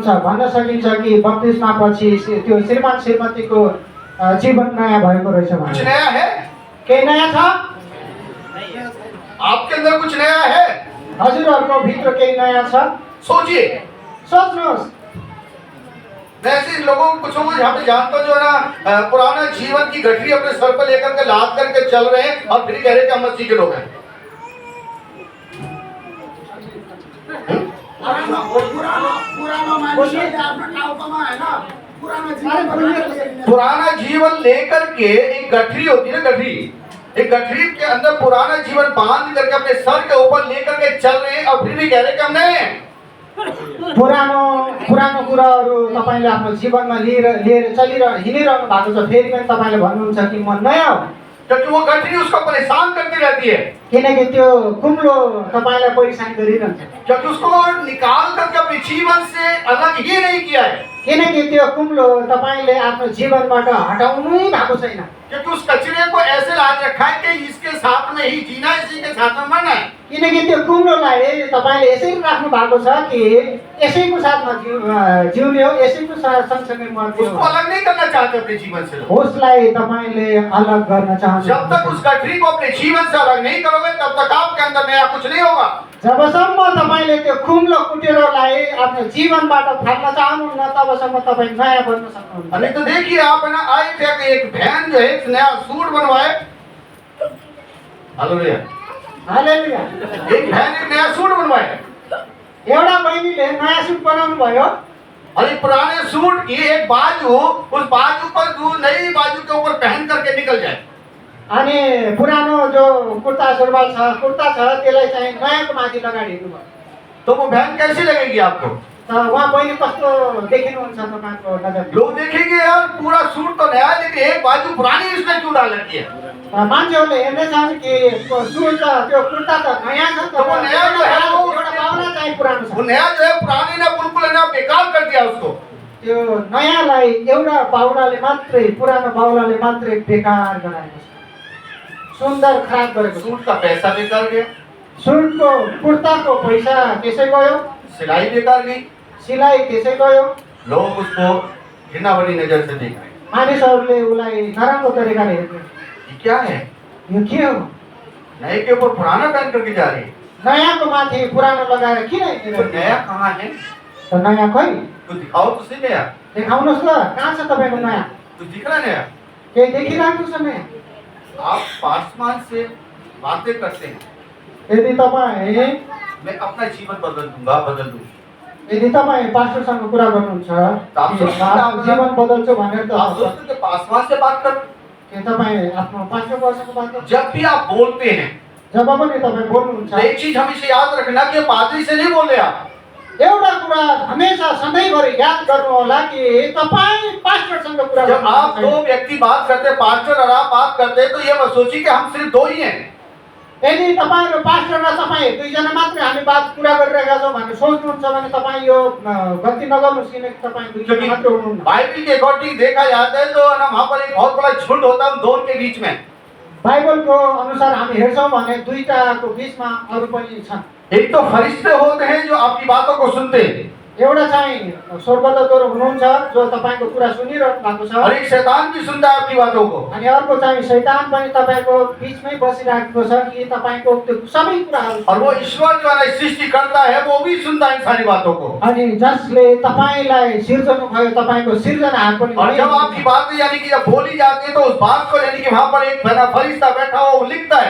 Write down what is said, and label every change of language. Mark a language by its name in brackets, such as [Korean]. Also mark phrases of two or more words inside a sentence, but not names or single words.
[Nepali] भन्न सकिन्छ कि बप्तिस्मा पछि त्यो श्रीमान श्रीमतीको जीवन नयाँ भएको रहेछ [Hindi] कुछ [Nepali] भने। [Hindi] नया है? [Nepali] केही नयाँ छ? [Hindi] आपके अंदर कुछ नया है? [Nepali] हजुरहरूको भित्र केही नयाँ छ? [Hindi] सोचिए। [Nepali] सोच्नुहोस्। [Hindi] मैं ऐसे लोगों को कुछ यहाँ पे जानता जो है ना पुराना जीवन की गठरी अपने सर पर लेकर के लाद करके चल रहे हैं और फिर कह रहे हैं कि हम मसीह के लोग हैं। पुराना जीवन लेकर के एक गठरी होती है ना, गठरी, एक गठरी के अंदर पुराना जीवन बांध करके अपने सर के ऊपर लेकर के चल रहे हैं और फिर भी कह रहे हैं कि हम नहीं। [Nepali] पुरानो पुरानो कुराहरू तपाईले आफ्नो जीवनमा लिएर हिँडिरहनु भएको छ, फेरि पनि तपाईले भन्नुहुन्छ कि म नयाँ हो, [Hindi] क्योंकि वो गठरी उसको परेशान करती रहती है, [Nepali] किनकि त्यो कुम्लो तपाईलाई परेशान गरिरहन्छ, [Hindi] क्योंकि उसको निकाल करके अपने जीवन से अलग ही नहीं किया है, [Nepali] किनकि त्यो कुम्लो तपाईले आफ्नो जीवनबाट हटाउनै भएको छैन, [Hindi] क्योंकि उस कचरे को ऐसे लाज रखा है कि इसके साथ में ही जीना, इसी के साथ में मरना है। [Nepali] किनकि त्यो कुम्लोलाई तपाईले यसरी राख्नु भएको छ कि यसैको साथमा जिउने हो, यसैको सँगसँगै मर्ने [Hindi] उसको [Nepali] हो, [Hindi] अलग नहीं करना चाहते अपने जीवन से। [Nepali] उसलाई तपाईले अलग गर्न [Hindi] जब तक उस [Nepali] चाहनुहुन्छ। [Hindi] गठरी को अपने जीवन से अलग नहीं करोगे तब तक आपके अंदर नया कुछ नहीं होगा। [Nepali] जबसम्म तपाईले त्यो कुम्लो कुटेरोलाई आफ्नो जीवनबाट फाल्न चाहनुहुन्न तबसम्म तपाईँ नयाँ बन्न सक्नुहुन्न। [Hindi] नहीं तो देखिए आप है ना, आए थे कि एक बहन जो है एक नया सूट बनवाए, हालेलुया, हालेलुया। एक बहन एक नया सूट बनवाए [Nepali] एउटा बहिनीले नयाँ सुट बनाउनु भयो, [Hindi] और एक पुराने सूट की एक बाजू, उस बाजू पर जो नई बाजू के ऊपर पहन करके निकल जाए, [Nepali] अनि पुरानो जो कुर्ता सुरुवाल छ, कुर्ता छ, त्यसलाई चाहिँ नयाँको माथि लगाएर हिँड्नु भयो। [Hindi] तो वो बहन कैसी लगेगी आपको? [Nepali] त उहाँ बहिनी कस्तो देखिनुहुन्छ तपाईँको नजरमा? [Hindi] लोग देखेंगे यार पूरा सूट तो नया है लेकिन एक बाजू पुरानी इसने क्यों डाल रखी है? [Nepali] मान्छेहरूले हेर्नेछन् कि सुट त त्यो कुर्ता त नयाँ छ, [Hindi] तो वो नया जो है वो [Nepali] एउटा पाउना चाहिँ पुरानो [Hindi] वो [Nepali] छ। [Hindi] नया जो है पुराने ने बिल्कुल है ना बेकार कर दिया उसको। [Nepali] त्यो नयाँलाई एउटा बाहुलाले मात्रै, पुरानो बाहुलाले मात्रै बेकार गराएको छ, सुन्दर खराब गरेको छ। [Hindi] सूट का पैसा बेकार गया, [Nepali] सुटको कुर्ताको पैसा त्यसै गयो, [Hindi] सिलाई बेकार गई, [Nepali] सिलाइ त्यसै गयो, [Hindi] लोग उसको घृणा भरी नजर से देख रहे हैं। [Nepali] मानिसहरूले उसलाई नराम्रो तरिकाले हेर्ने। [Hindi] ये क्या है? [Nepali] यो के हो? [Hindi] नए के ऊपर पुराना पहन करके जा रही है। [Nepali] नयाँको माथि पुरानो लगाएर किन [Hindi] तो [Nepali] हिँडिरहेको? [Hindi] नया कहाँ है? [Nepali] त नयाँ खै? [Hindi] कुछ दिखाओ तो सही नया, [Nepali] देखाउनुहोस् ल, कहाँ छ तपाईँको नयाँ? [Hindi] कुछ दिख रहा है नया? [Nepali] केही देखिरहेको छ नयाँ? [Hindi] आप पासवान से बातें करते हैं, [Nepali] यदि तपाईँ [Hindi] मैं अपना जीवन बदल दूंगा, बदल दूंगा। [Nepali] यदि तपाईँ पास्टरसँग कुरा गर्नुहुन्छ कि म आफ्नो जीवन बदल्छु भनेर त [Hindi] आप दोस्तों के पासवान से बात कर, [Nepali] के तपाईँ आफ्नो पास्टरसँग बात गर्नु? [Hindi] जब भी आप बोलते हैं [Nepali] जब पनि तपाईँ बोल्नुहुन्छ, [Hindi] तो एक चीज हमेशा याद रखना कि पादरी से नहीं बोल रहे आप, [Nepali] एउटा कुरा हमेशा सधैँभरि याद गर्नु होला कि तपाईँ पास्टरसँग कुरा [Hindi] जब आप [Nepali] गर्नुहुन्छ। [Hindi] दो व्यक्ति बात करते हैं, पास्टर और आप बात करते हैं, तो ये मत सोचिए कि हम सिर्फ दो ही हैं। [Nepali] यदि तपाईँ र पास्टर र तपाईँ दुईजना मात्रै हामी बात कुरा गरिरहेका छौँ भनेर सोच्नुहुन्छ भने तपाईँ यो गल्ती नगर्नुहोस्, किनकि तपाईँ दुईजना मात्र हुनुहुन्न। [Hindi] बाइबल के अकॉर्डिंग देखा जाता है तो ना वहाँ पर एक बहुत बड़ा झुंड होता है उन दोनों के बीच में। [Nepali] बाइबलको अनुसार हामी हेर्छौँ भने दुईटाको बिचमा अरू पनि छन्। [Hindi] एक तो फरिश्ते होते हैं जो आपकी बातों को सुनते हैं, [Nepali] एउटा चाहिँ स्वर्गदूतहरू हुनुहुन्छ जो तपाईँको कुरा सुनिरहनु भएको छ, [Hindi] और एक शैतान भी सुनता है आपकी बातों को। [Nepali] अनि अर्को चाहिँ शैतान पनि तपाईँको बिचमै बसिरहेको छ कि तपाईँको त्यो सबै कुराहरू [Hindi] और वो ईश्वर जो है सृष्टि करता है वो भी सुनता है इन सारी बातों को। [Nepali] अनि जसले तपाईँलाई सिर्जनु भयो, तपाईँको सिर्जनाहरू पनि [Hindi] और जब आपकी बातें यानी कि जब बोली जाती है तो उस बात को यानी कि वहाँ पर एक फरिश्ता बैठा हुआ वो लिखता है,